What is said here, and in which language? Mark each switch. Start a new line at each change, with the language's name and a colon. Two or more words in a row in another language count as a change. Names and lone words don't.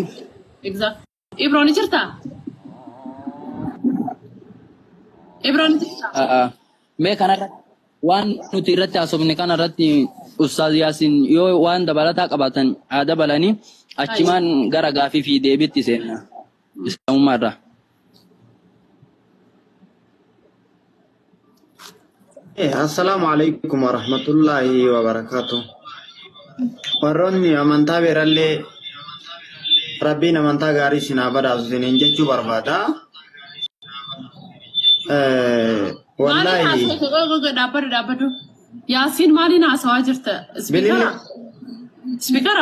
Oromo: Exact. Ibroon jirta? Ibroon jirta? Mee kanarratti waan nuti irratti haasofne kanarratti Ustaaz Yaasin yoo waan dabalataa qabaatan haa dabalanii achimaan gara gaafii fi deebiitti seenna islaamummaarraa.
Arabic: السلام عليكم ورحمة الله وبركاته.
Oromo: Warroonni amantaa beerallee rabbiin amantaa gaarii sinaa badhaasu siniin jechuu barbaada. Wallahi dhaabbatu Yaasiin maaliin haasawaa jirta? Spiikara?